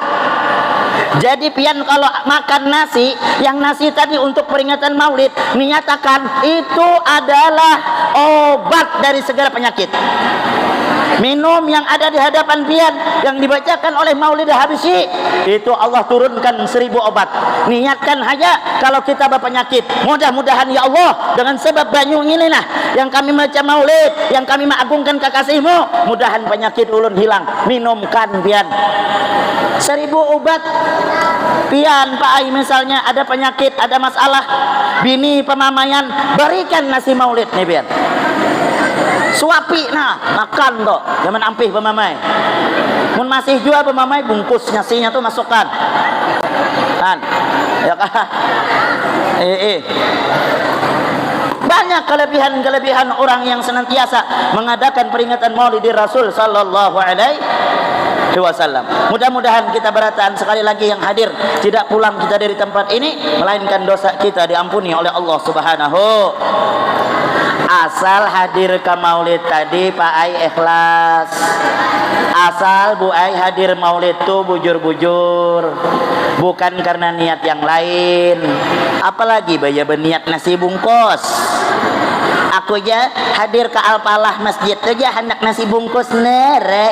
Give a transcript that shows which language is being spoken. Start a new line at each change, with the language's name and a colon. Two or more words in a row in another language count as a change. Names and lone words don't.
Banjar: Jadi pian kalau makan nasi, yang nasi tadi untuk peringatan Maulid, menyatakan itu adalah obat dari segala penyakit. Minum yang ada di hadapan pian yang dibacakan oleh Maulid Habisi, itu Allah turunkan 1000 obat. Niatkan aja kalau kita berpenyakit, mudah-mudahan ya Allah dengan sebab banyu ini nah yang kami baca Maulid, yang kami mengagungkan kekasihmu, mudahan penyakit ulun hilang. Minumkan pian 1000 obat. Pian Pak Ai misalnya ada penyakit, ada masalah, bini pemamaian, berikan nasi Maulid nih pian. Suapi nah makan toh, jangan ampih pemamai. Mun masih jual pemamai, bungkus nasinya tuh masukkan. Kan? Ya kah?
Indonesian: Banyak kelebihan-kelebihan orang yang senantiasa mengadakan peringatan Maulid Rasul
Arabic: صلى الله عليه وسلم.
Banjar: Mudah-mudahan kita berataan sekali lagi yang hadir tidak pulang kita dari tempat ini melainkan dosa kita diampuni oleh Allah Subhanahu. Asal hadir ke Maulid tadi Pak Ai ikhlas. Asal Bu Ai hadir Maulid tuh bujur-bujur, bukan karena niat yang lain. Apalagi baya berniat nasi bungkus. Aku aja hadir ke Al-Falah masjid aja hendak nasi bungkus nere.